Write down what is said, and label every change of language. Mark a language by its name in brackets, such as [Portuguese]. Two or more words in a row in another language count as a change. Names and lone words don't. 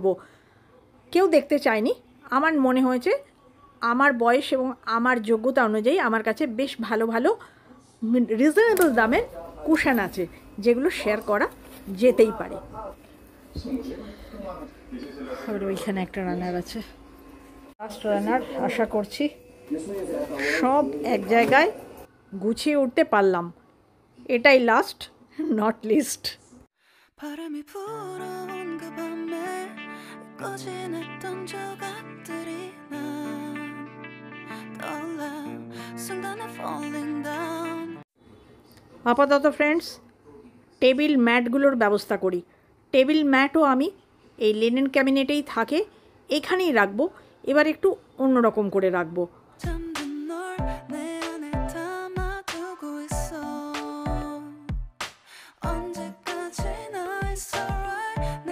[Bangla] কেউ দেখতে চায়নি, আমার মনে হয়েছে আমার বয়স এবং আমার যোগ্যতা অনুযায়ী আমার কাছে বেশ ভালো ভালো রিজনেবল দামের কুশন আছে, যেগুলো শেয়ার করা যেতেই পারে। আর ওইখানে একটা রানার আছে, [English] last runner. [Bangla] আশা করছি সব এক জায়গায় গুছিয়ে উঠতে পারলাম। এটাই [English] last, not least. [Korean] 바람이 불어온 그 밤에 꺼진 했던 조각들이 난 떠올라 순간에 [English] falling down. [Bangla] আপাতত [English] friends table matগুলোর [Bangla] ব্যবস্থা করি। [English] table matও [Bangla] আমি এই [English] linen cabinetেই [Bangla] থাকে, এখানেই রাখবো। এবার একটু অন্যরকম করে রাখবো। [Korean] 잠든 널 내 안에 담아두고 있어. 언제까지나 [English] it's alright.